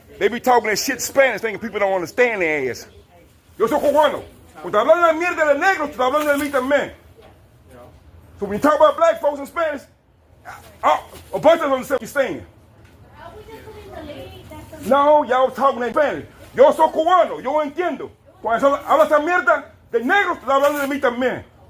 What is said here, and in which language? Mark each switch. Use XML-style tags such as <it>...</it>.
<en>They be talking that shit Spanish, thinking people don't understand their ass.</en> <es>Yo soy cubano. Cuando hablan la mierda de negros, tú hablando de mí también.</es> <en>So when you talk about black folks in Spanish, a bunch of them understand what you're saying. No, y'all talking in Spanish.</en> <es>Yo soy cubano, yo entiendo. Cuando habla esa mierda de negros, tú hablando de mí también.</es>